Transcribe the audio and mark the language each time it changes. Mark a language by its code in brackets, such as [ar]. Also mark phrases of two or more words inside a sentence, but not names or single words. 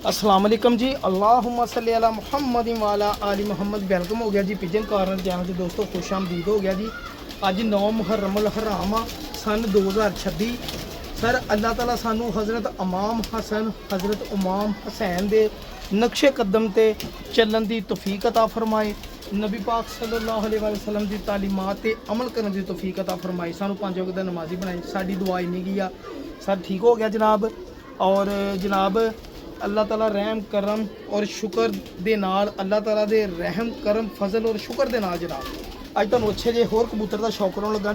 [ar] السلام عليكم جی. اللهم صل على محمد وعلى آل محمد. [ur] ویلکم ہو گیا جی پجن کارنر چینل سے دوستوں، خوش آمدید ہو گیا جی. [pa] اج 9 محرم الحرام سن 2026. سر اللہ تعالیٰ سانوں حضرت امام حسن حضرت امام حسین دے نقش قدم تے چلن دی توفیق عطا فرمائے. نبی پاک [ar] صلى الله عليه وسلم [pa] دی تعلیمات تے عمل کرنے دی توفیق عطا فرمائے. سانوں 5 وقت دا نمازی بنائے. ساڈی دعا انی کی آ سر ٹھیک ہو گیا جناب۔ اور جناب اللہ تعالیٰ رحم کرم اور شکر دے نال، اللہ تعالیٰ دے رحم کرم فضل اور شکر دے نال جناب اج تہانوں اچھے جے ہور کبوتر دا شوق ہونے لگا جی.